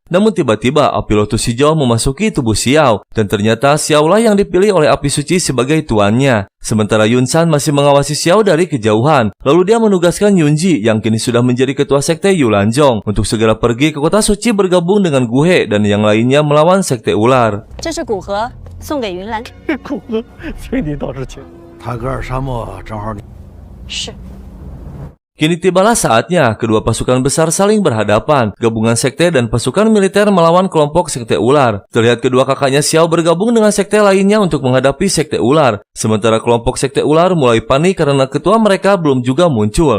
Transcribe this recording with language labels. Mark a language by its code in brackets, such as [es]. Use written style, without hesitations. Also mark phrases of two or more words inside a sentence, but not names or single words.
[id] Namun tiba-tiba api lotus hijau memasuki tubuh Xiao. Dan ternyata Xiao lah yang dipilih oleh api suci sebagai tuannya. Sementara Yunsan masih mengawasi Xiao dari kejauhan. Lalu dia menugaskan Yunji yang kini sudah menjadi ketua sekte Yulanjong untuk segera pergi ke kota suci bergabung dengan Guhe dan yang lainnya melawan sekte ular. [zh] 这是古盒，送给云兰。公子，随你到之前，泰戈尔沙漠正好你。是。 [id] Kini tibalah saatnya kedua pasukan besar saling berhadapan, gabungan sekte dan pasukan militer melawan kelompok sekte ular. Terlihat kedua kakaknya Xiao bergabung dengan sekte lainnya untuk menghadapi sekte ular. Sementara kelompok sekte ular mulai panik karena ketua mereka belum juga muncul.